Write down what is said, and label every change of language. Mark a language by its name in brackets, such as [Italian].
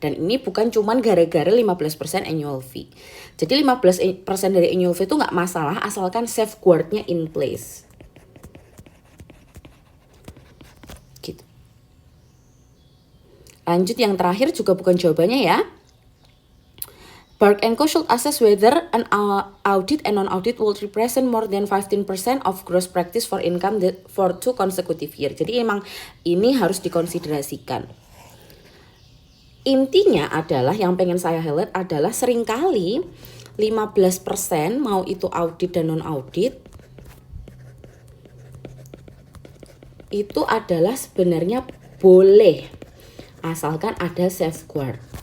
[Indonesian] Dan ini bukan cuman gara-gara 15% annual fee. Jadi 15% dari annual fee itu nggak masalah asalkan safeguardnya [English] in place. [Indonesian] Gitu. Lanjut yang terakhir juga bukan jawabannya ya. [English] Bark & Co should assess whether an audit and non-audit will represent more than 15% of gross practice for income for 2 consecutive years. [Indonesian] Jadi emang ini harus dikonsiderasikan. Intinya adalah yang pengen saya highlight adalah seringkali 15% mau itu audit dan non-audit itu adalah sebenarnya boleh asalkan ada safeguard.